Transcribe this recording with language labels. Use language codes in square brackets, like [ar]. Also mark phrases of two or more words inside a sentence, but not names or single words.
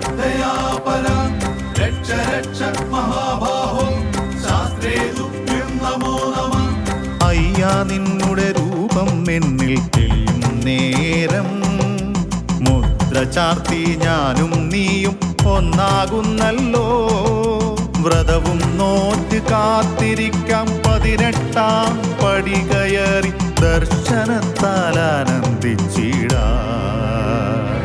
[sa] दयापरा रक्ष रक्ष महाबाहो शास्त्रे तुभ्यं नमो नमः [ml] അയ്യാ നിന്നുടെ രൂപം എന്നിൽ തെളിയും നേരം മുദ്ര ചാർത്തി ഞാനും നീയും ഒന്നാകുന്നല്ലോ. വ്രതവും നോറ്റ് കാത്തിരിക്കാം 18-ാം പടി കയറി ദർശനത്താൽ ആനന്ദിച്ചിടാം.